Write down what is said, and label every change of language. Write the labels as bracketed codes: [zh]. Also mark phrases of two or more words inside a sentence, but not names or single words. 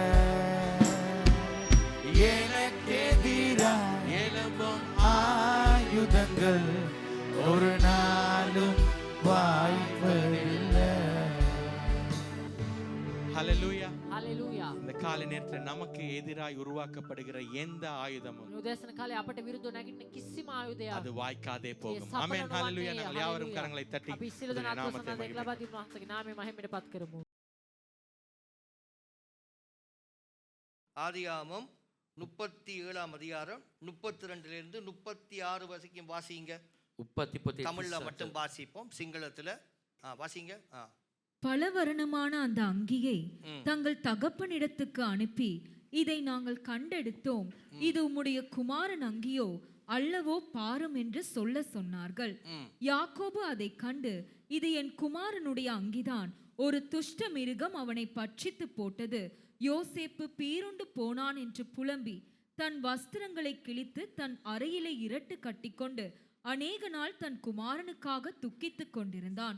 [ta] எனக்கெதிராய் எழும்பும் ஆயுதங்கள் ஒரு நாளும் வாய்ப்பதில்லை. ஹalleluya. [si] හලෙලූයා. [ta] இந்த காலை நேரத்தில் நமக்கு எதிராய் உருவாக்கப்படுகிற எந்த ஆயுதமும் [si] උදෑසන කාලේ අපට විරුද්ධව නැගිටින කිසිම ආයුධයක් [ta] அது வாய்க்காதே போகும். [si] සඵල [ta] ஆமென். [si] නොවන්නේ. [ta] ஹalleluya. நாங்கள் யாவரும் [si] හලෙලූයා. [ta] கரங்களை தட்டி [si] අපි සියලු [ta] அவருடைய [si] දෙනා [ta] நாமத்தை [si] ආත්ම සනාදයක් ලබා [ta] மகிமைப்படுத்துவோம். [si] දී උන්වහන්සේගේ නාමය මහිමයට පත් කරමු. [ta] ஆதியாமம் 37ஆம் அதிகாரம் 32லிருந்து 36 வரைக்கும் வாசிங்க. [si] උප්පත්ති පොතේ [ta] தமிழ்ல மட்டும் வாசிப்போம், சிங்களத்துல வாசிங்க. பலவர்ணமான அந்த அங்கியை தங்கள் தகப்பனிடத்துக்கு அனுப்பி, இதை நாங்கள் கண்டெடுத்தோம், இது உம்முடைய குமாரன் அங்கியோ அல்லவோ பாரும் என்று சொல்ல சொன்னார்கள். யாக்கோபு அதை கண்டு, இது என் குமாரனுடைய அங்கிதான், ஒரு துஷ்ட மிருகம் அவனை பட்சித்து போட்டது, யோசேப்பு பீருண்டு போனான் என்று புலம்பி தன் வஸ்திரங்களை கிழித்து தன் அறையிலே இரட்டு கட்டிக்கொண்டு அநேக நாள் தன் குமாரனுக்காக துக்கித்துக் கொண்டிருந்தான்.